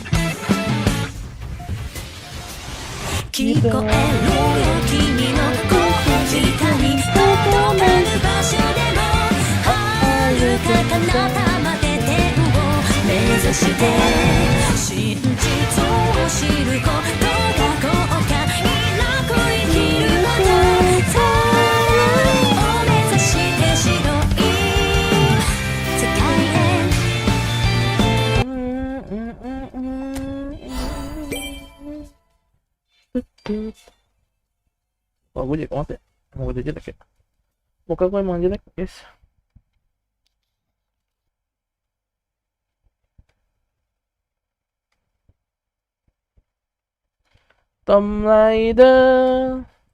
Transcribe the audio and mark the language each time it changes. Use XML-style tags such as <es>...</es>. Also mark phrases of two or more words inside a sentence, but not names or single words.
<ja>聞こえるよ君の声光届かぬ場所でも遥か彼方まで天を目指して真実を知ることが後悔なく生きることさらを目指して白い世界へ</ja> <id>Wah, gue jelek banget ya. Mau gue jelek ya. Muka gue emang jelek, guys. Tom Raider.</id>